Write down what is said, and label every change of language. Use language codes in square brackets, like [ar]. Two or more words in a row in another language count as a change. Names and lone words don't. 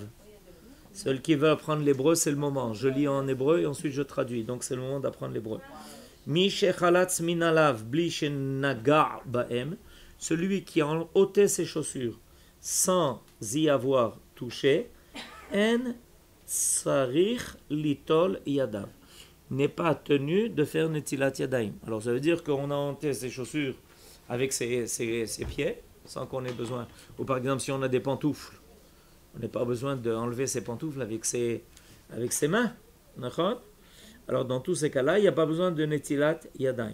[fr] Celui qui veut apprendre l'hébreu, c'est le moment. Je lis en hébreu et ensuite je traduis. Donc c'est le moment d'apprendre l'hébreu. [he] מי שחלץ מנעליו בלי שנגע בהם. [fr] Celui qui a ôté ses chaussures sans y avoir touché, [he] אין צריך ליטול ידיו, [fr] n'est pas tenu de faire [he] נטילת ידיים. [fr] Alors ça veut dire qu'on a ôté ses chaussures avec ses pieds, sans qu'on ait besoin. Ou par exemple, si on a des pantoufles, on n'a pas besoin d'enlever ses pantoufles avec ses mains. D'accord? Alors dans tous ces cas-là, il n'y a pas besoin de [he] נטילת ידיים.